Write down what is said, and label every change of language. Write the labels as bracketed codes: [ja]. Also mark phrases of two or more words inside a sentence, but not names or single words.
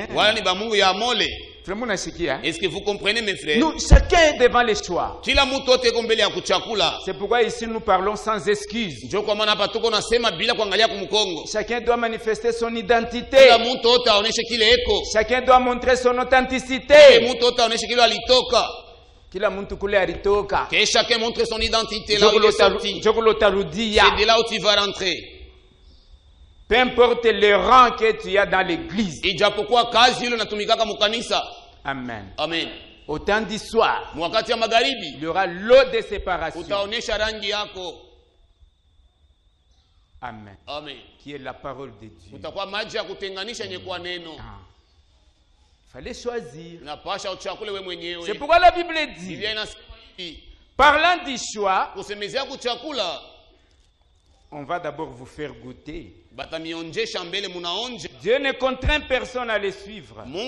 [fr] Est-ce que vous comprenez, mes frères? Nous, chacun est devant les choix. C'est pourquoi ici nous parlons sans excuse. Chacun doit manifester son identité. Chacun doit montrer son authenticité. [sw] Kila muntu kule alitoka. [fr] Que chacun montre son identité là où il est sorti. C'est de là où tu vas rentrer. Peu importe le rang que tu as dans l'église. [sw] Ijapokuwa kazi ile unatumikaka mukanisa. [fr] Amen. Amen. Au temps du soir, [sw] wakati ya magharibi, [fr] il y aura l'eau de séparation. [sw] Utaonesha rangi yako. [fr] Amen. Amen. Qui est la parole de Dieu. [sw] Utakuwa maji ya kutenganisha yenye kwa neno. [fr] Fallait choisir. C'est pourquoi la Bible dit, parlant du choix, on va d'abord vous faire goûter. Dieu ne contraint personne à le suivre.